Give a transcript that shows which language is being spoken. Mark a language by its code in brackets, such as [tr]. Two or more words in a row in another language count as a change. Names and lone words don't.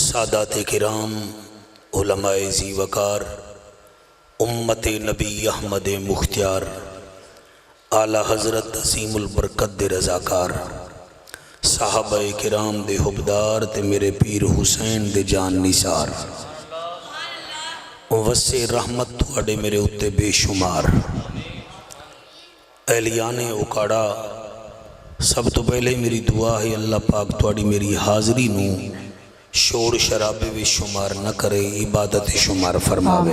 [pa] سادات کرام، علمائے ذی وقار، امت نبی احمد مختیار، اعلیٰ حضرت عاصم البرکت دے رضاکار، صحابۂ کرام دے حبدار تے میرے پیر حسین دے جان نثار، وسے رحمت تہاڈے میرے اتے بےشمار. ایلیانے اوکاڑا، سب توں پہلے میری دعا ہے اللہ پاک تہاڈی میری حاضری نوں شور شرابے وی شمار نہ کرے، عبادت شمار فرماوے.